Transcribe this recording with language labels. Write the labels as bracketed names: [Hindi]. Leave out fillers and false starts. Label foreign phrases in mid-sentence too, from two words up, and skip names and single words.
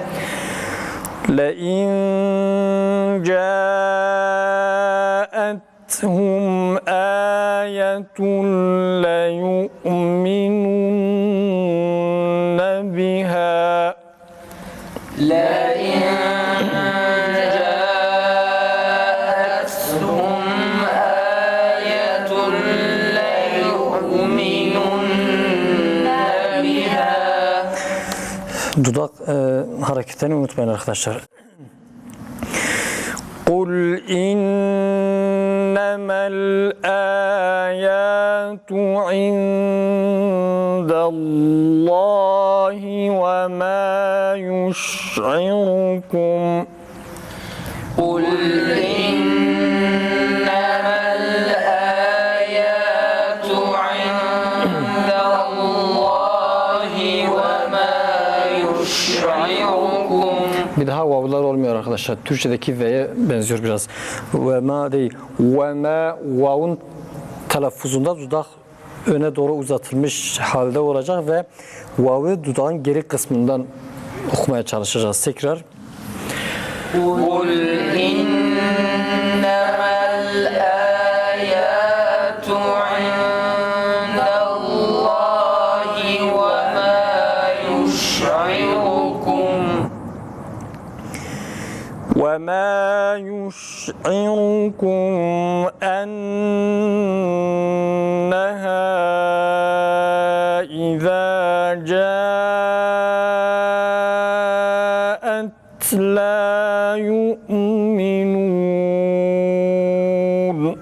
[Arabic] لئن جاءتهم آية ليؤمنن بها لئن جاءتهم آية ليؤمنن بها [Turkish] Dudak hareketlerini unutmayın arkadaşlar. [Arabic] قُلْ إِنَّمَا الْآيَاتُ عِندَ اللَّهِ وَمَا يُشْعِرُكُمْ قل إنما الآيات عند الله وما يشعركم [Turkish] Bir daha vavlar olmuyor arkadaşlar. Türkçedeki V'ye benziyor biraz. [Arabic] وما [Turkish] değil. [Arabic] وما [Turkish] vavun telaffuzunda dudak öne doğru uzatılmış halde olacak ve vav'ı dudağın geri kısmından okumaya çalışacağız. Tekrar. [Arabic] قل إنما الآيات عند الله وما يشعركم وَمَا يُشْعِرُكُمْ أَنَّهَا إِذَا جَاءَتْ لَا يُؤْمِنُونَ